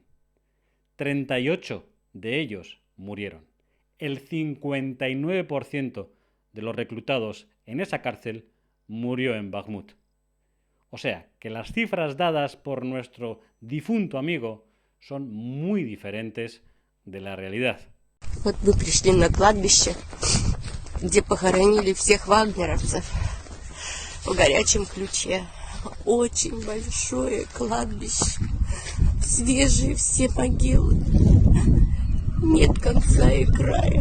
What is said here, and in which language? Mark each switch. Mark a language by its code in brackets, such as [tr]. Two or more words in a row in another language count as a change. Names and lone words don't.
[es] 38 de ellos murieron. El 59% de los reclutados en esa cárcel murió en Bakhmut. O sea, que las cifras dadas por nuestro difunto amigo son muy diferentes de la realidad. [ru] Вот мы пришли на кладбище, где похоронили всех вагнеровцев в горячем ключе. Очень большое кладбище, свежие все могилы, нет конца и края.